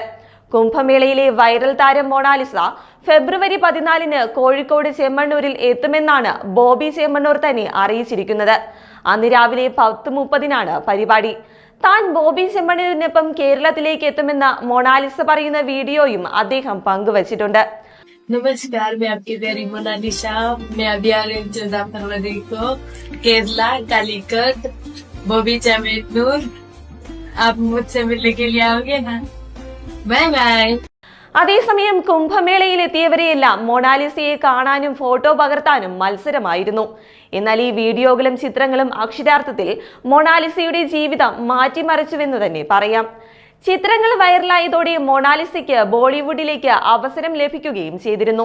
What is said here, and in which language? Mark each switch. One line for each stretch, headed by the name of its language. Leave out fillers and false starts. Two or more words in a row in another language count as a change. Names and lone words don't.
Malayalam: കുംഭമേളയിലെ വൈറൽ താരം മൊണാലിസ ഫെബ്രുവരി 14 കോഴിക്കോട് ചെമ്മണ്ണൂരിൽ എത്തുമെന്നാണ് ബോബി ചെമ്മണ്ണൂർ തന്നെ അറിയിച്ചിരിക്കുന്നത്. അന്ന് രാവിലെ 10:30 പരിപാടി. താൻ ബോബി ചെമ്മണ്ണൂരിനൊപ്പം കേരളത്തിലേക്ക് എത്തുമെന്ന മൊണാലിസ പറയുന്ന വീഡിയോയും അദ്ദേഹം പങ്കുവച്ചിട്ടുണ്ട്.
Hindi: नमस्कार, मैं आपकी प्यारी मोनालिसा। मैं अभी आ रही हूँ 14 फरवरी को केरला कालीकट बॉबी चेम्मन्नूर। आप मुझसे मिलने के लिए आओगे ना?
English: bye bye.
Malayalam: അതേസമയം കുംഭമേളയിൽ എത്തിയവരെയെല്ലാം മൊണാലിസയെ കാണാനും ഫോട്ടോ പകർത്താനും മത്സരമായിരുന്നു. എന്നാൽ ഈ വീഡിയോകളും ചിത്രങ്ങളും അക്ഷരാർത്ഥത്തിൽ മൊണാലിസയുടെ ജീവിതം മാറ്റിമറിച്ചുവെന്ന് തന്നെ പറയാം. ചിത്രങ്ങൾ വൈറലായതോടെ മൊണാലിസയ്ക്ക് ബോളിവുഡിലേക്ക് അവസരം ലഭിക്കുകയും ചെയ്തിരുന്നു.